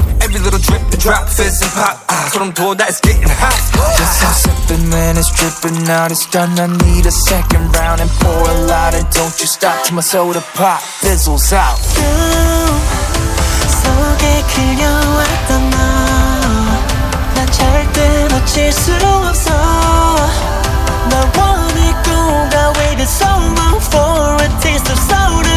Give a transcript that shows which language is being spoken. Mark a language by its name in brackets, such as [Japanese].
[English] Every little drip and drop, fizz and pop. [Korean] 소름 돋아, [English] that's getting hot. This is sipping, man, it's dripping out. It's done, I need a second round. And pour a lot and don't you stop till my soda pop fizzles out. [Korean] Ooh, 속에 그려왔던 너 난 절대 놓칠 수 없어. 나 원했고 [English] I waited so long for a taste of soda.